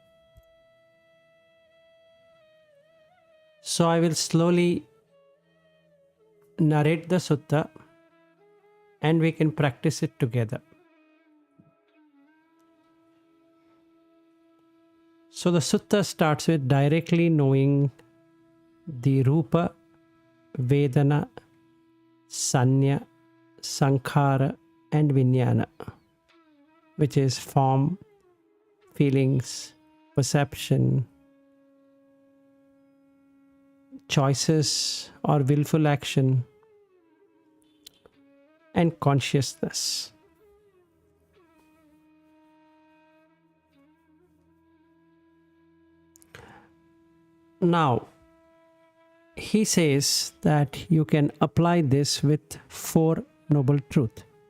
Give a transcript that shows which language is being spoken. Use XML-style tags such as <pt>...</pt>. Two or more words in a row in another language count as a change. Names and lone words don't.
<en>So I will slowly narrate the sutta and we can practice it together. So the sutta starts with directly knowing the</en> <pi>rupa, vedana, sanya, sankhara</pi> <en>and vijnana, which is form, feelings, perception, choices or willful action, and consciousness. Now, he says that you can apply this with 4 noble truths.</en>